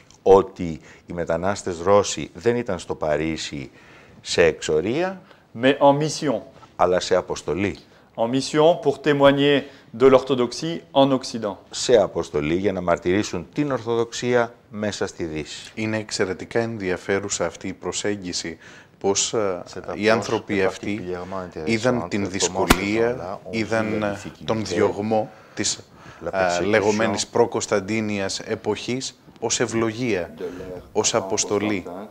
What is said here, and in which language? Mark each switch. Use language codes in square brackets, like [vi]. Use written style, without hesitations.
[el] ότι οι μετανάστες Ρώσοι δεν ήταν στο Παρίσι σε εξορία, [fr] mais en mission. [el] αλλά σε αποστολή. [fr] En mission pour témoigner de l'orthodoxie en Occident. [el] Σε αποστολή για να μαρτυρήσουν την Ορθοδοξία μέσα στη Δύση. Είναι εξαιρετικά ενδιαφέρουσα αυτή η προσέγγιση, πως οι άνθρωποι αυτοί είδαν την δυσκολία, είδαν τον διωγμό της λεγόμενης προ-Κωνσταντίνιας εποχής ως ευλογία, ως αποστολή.